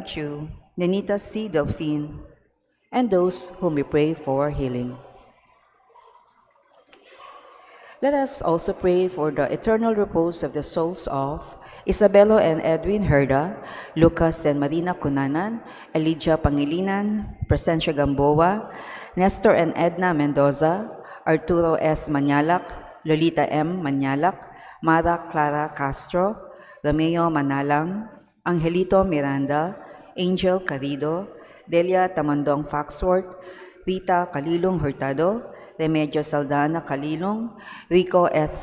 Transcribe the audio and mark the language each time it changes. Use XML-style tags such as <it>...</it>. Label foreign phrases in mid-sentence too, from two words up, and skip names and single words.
<en>Chu, Nenita C. Delphine, and those whom we pray for healing. Let us also pray for the eternal repose of the souls of Isabelo and Edwin Herda, Lucas and Marina Cunanan, Elijah Pangilinan, Presencia Gamboa, Nestor and Edna Mendoza, Arturo S. Manyalak, Lolita M. Manyalak, Mara Clara Castro, Romeo Manalang, Angelito Miranda, Angel Carido, Delia Tamandong Foxworth, Rita Calilong Hurtado, Remedio Saldana Calilong, Rico S.</en>